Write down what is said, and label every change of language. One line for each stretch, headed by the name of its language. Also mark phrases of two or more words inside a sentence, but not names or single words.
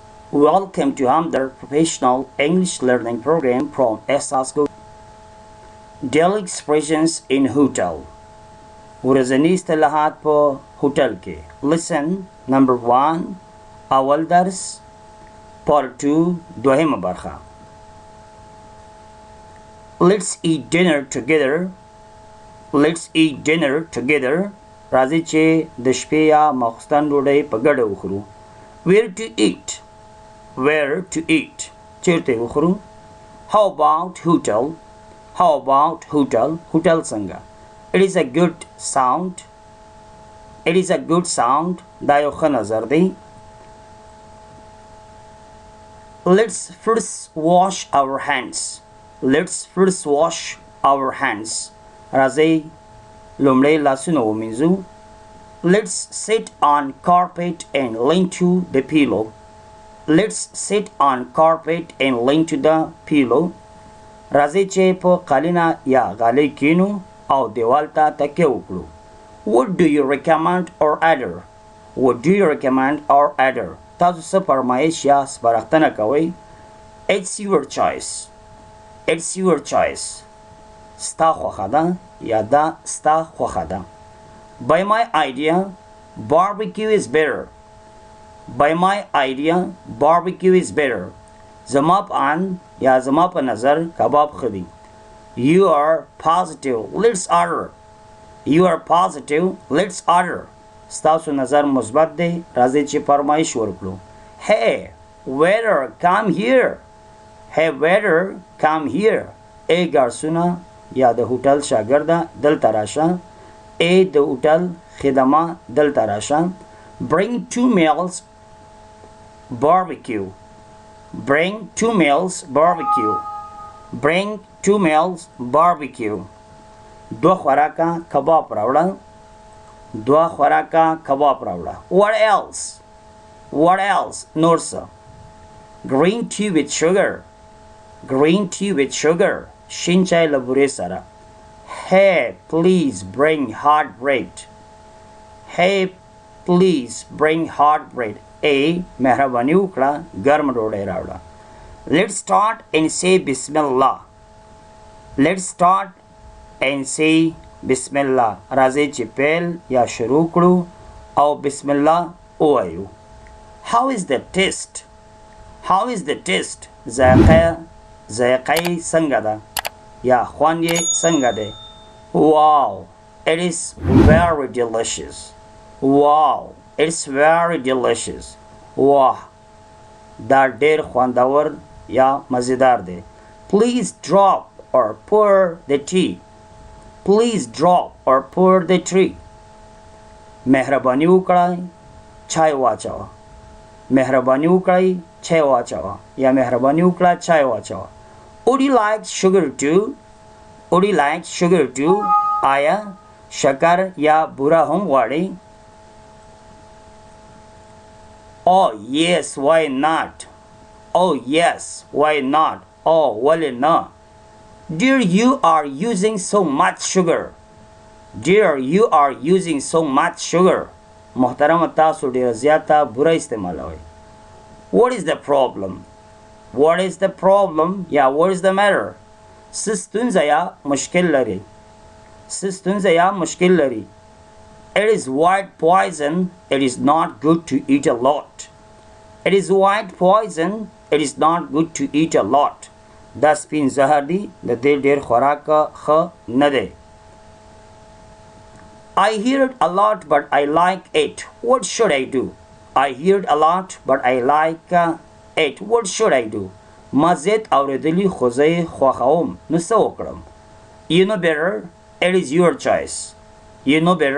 English: Welcome to Hamdar Professional English Learning Program from SASCO. Daily expressions in hotel.
Pashto: ورځني اصطلاحات په هوټل کې.
English: Listen. Number 1
Pashto: اول درس. Part 2 دوهمه برخه.
English: Let's eat dinner together. Let's eat dinner together.
Pashto: راځي چې د شپې یا ماخوستن ډوډۍ په ګډه وخورو.
English: Where to eat? Where to eat?
Pashto: چیرته وخورو؟
English: How about hotel? How about hotel? Hotel څنګه؟ It is a good sound. It is a good sound.
Pashto: دا یو ښه نظر دی.
English: Let's first wash our hands. Let's first wash our hands.
Pashto: راځئ لومړی لاسونه ومینځو.
English: Let's sit on carpet and lean to the pillow. Let's sit on carpet and lean to the pillow.
Pashto: راځئ چې په قالینه یا غالۍ کینو او دیوال ته تکیه وکړو.
English: What do you recommend or order? What do you recommend or order?
Pashto: تاسو څه فرمایش یا سپارښتنه کوئ؟
English: It's your choice. It's your choice.
Pashto: ستا خوښه ده یا دا ستا خوښه ده.
English: By my idea, barbecue is better. By my idea, barbecue is better.
Pashto: زما په ان یا زما په نظر کباب ښه دی.
English: You are positive. Let's order. You are positive. Let's order.
Pashto: ستاسو نظر مثبت دی. راځئ چې فرمایش ورکړو.
English: Hey, waiter, come here. Hey, waiter, come here.
Pashto: ای ګارسونه یا د هوټل شاګرده دلته راشه. ای د هوټل خدمه دلته راشه.
English: Bring 2 meals barbecue. Bring 2 meals barbecue. Bring 2 meals barbecue.
Pashto: 2 خوراکه کباب راوړه. 2 خوراکه کباب راوړه.
English: What else? What else?
Pashto: نور څه؟
English: Green tea with sugar. Green tea with sugar.
Pashto: شین چای له بورې سره.
English: Hey, please bring hot bread. Hey, please bring hot bread.
Pashto: ای مهرباني وکړه ګرم ډوډۍ راوړه.
English: Let's start and say Bismillah. Let's start and say Bismillah.
Pashto: راځئ چې پیل یا شروع کړو او بسم الله ووایو.
English: How is the taste? How is the taste?
Pashto: ذایقه یې څنګه ده یا خوند یې څنګه دی؟
English: Wow, it is very delicious. Wow, it's very delicious.
Pashto: واه دا ډیر خوندور یا مزیدار دی.
English: Please drop or pour the tea. Please drop or pour the tea.
Pashto: مهرباني وکړئ چای واچوه. مهرباني وکړئ چای واچوه یا مهرباني وکړه چای واچوه.
English: Would you like sugar too? Would you like sugar too?
Pashto: آیا شکر یا بوره هم غواړئ؟
English: Oh yes, why not? Oh yes, why not?
Pashto: Oh ولې نه؟
English: Dear, you are using so much sugar. Dear, you are using so much sugar.
Pashto: محترمه تاسو ډیره زیاته بوره استعمالوئ.
English: What is the problem? What is the problem? یا what is the matter?
Pashto: څه ستونزه یا مشکل لري؟ څه ستونزه یا مشکل لري؟
English: It is white poison. It is not good to eat a lot. It is white poison. It is not good to eat a lot.
Pashto: دا سپین زهر دی د دې ډیر خوراک ښه نه دی.
English: I heard a lot but I like it. What should I do? I heard a lot but I like it. What should I do?
Pashto: ما زیات اوریدلی خو زه یې خوښوم نو څه وکړم؟
English: You know better. It is your choice. You know better.